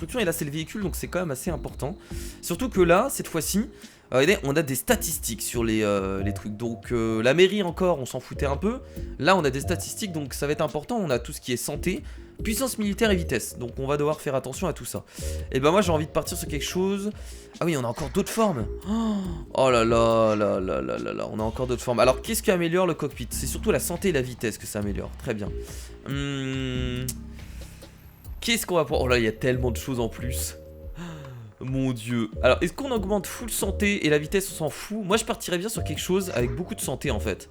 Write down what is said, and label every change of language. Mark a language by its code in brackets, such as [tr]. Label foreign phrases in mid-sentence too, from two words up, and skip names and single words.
[fr] Et là c'est le véhicule donc c'est quand même assez important. Surtout que là cette fois-ci regardez, on a des statistiques sur les trucs. Donc la mairie encore on s'en foutait un peu. Là on a des statistiques donc ça va être important. On a tout ce qui est santé, puissance militaire et vitesse. Donc on va devoir faire attention à tout ça. Et ben moi j'ai envie de partir sur quelque chose. Ah oui on a encore d'autres formes. Oh là là là là là là là. On a encore d'autres formes. Alors qu'est-ce qui améliore le cockpit? C'est surtout la santé et la vitesse que ça améliore. Très bien. Qu'est-ce qu'on va pouvoir... Oh là il y a tellement de choses en plus. Mon dieu. Alors est-ce qu'on augmente full santé et la vitesse on s'en fout? Moi je partirais bien sur quelque chose avec beaucoup de santé en fait.